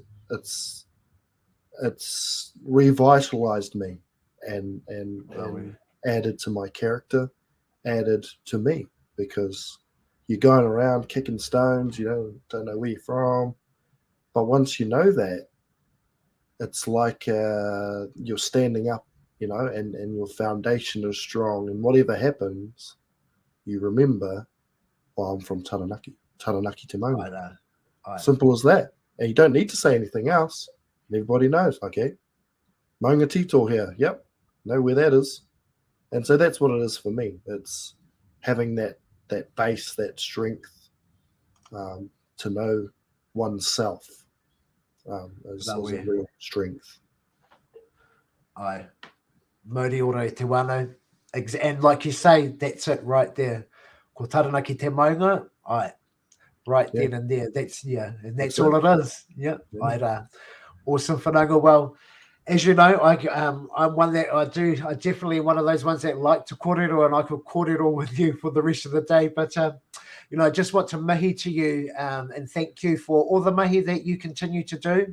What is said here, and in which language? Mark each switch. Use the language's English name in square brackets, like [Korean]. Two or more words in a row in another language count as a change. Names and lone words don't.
[English] It's revitalized me and added to my character, added to me, because you're going around kicking stones, you know, don't know where you're from. But once you know that, it's like you're standing up, you know, and your foundation is strong. And whatever happens, you remember, well, I'm from [Māori] Taranaki te maunga. [English] Simple as that. And you don't need to say anything else. Everybody knows, okay, maunga tito here. Yep, know where that is. And so that's what it is for me. It's having that base, that strength, to know oneself is a real strength. [Māori] Mauri ora te wānau. [English] And like you say, that's it right there. [Māori] Ko Taranaki te maunga, [English] right then and there. That's and that's all it is. Awesome, whanaunga. Well, as you know, I'm one that I definitely one of those ones that like to kōrero, and I could kōrero with you for the rest of the day. But you know, I just want to mihi to you and thank you for all the mihi that you continue to do.